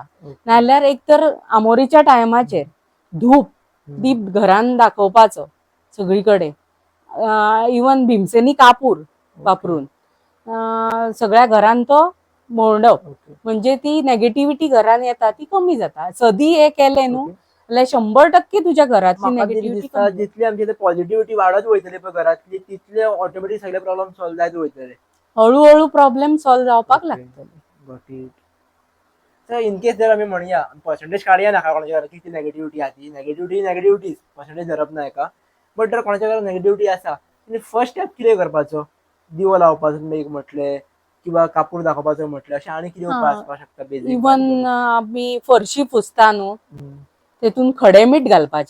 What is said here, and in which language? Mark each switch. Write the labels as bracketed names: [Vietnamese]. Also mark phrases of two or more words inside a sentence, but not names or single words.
[Konkani] नाल्यार एक तर आमोरीच्या टायमाचेर दीप घरान दाखोवपाचो सगळीकडे इवन भीमसेनी कापूर वापरून सगळ्या घरान तो मोडप म्हणजे ती नेगेटिव्हिटी घरान येता ती कमी जाता. सदी हे केले न्हू जाल्यार 100% तुझ्या घरातली नेगेटिव्हिटी जितली आमची पॉझिटिव्हिटी वाढत वयतली पळय घरातली तितले ऑटोमॅटिक सगळे [English] problem solve [Konkani] जायत वयतले. हळूहळू [English] problem solve [Konkani] जावपाक लागतले. तर [English] in case [Konkani] जर आम्ही म्हणूया पर्सेंटेज काढूया नाका कोणाच्या घरात किती नेगेटिव्हिटी आहा ती नेगेटिव्हिटी पर्सेंटेज धरप ना एका. बट जर कोणाच्या घरात नेगेटिव्हिटी आसा [English] first step [Konkani] कितें करपाचो. दिवो लावपाचो तुमी एक म्हटले किंवा कापूर दाखोवपाचो म्हटले अशें आनी कितें उपाय आसपाक शकता बेसिक. इवन आमी फरशी पुसता न्हू तेतून खडे मीठ घालपाचे.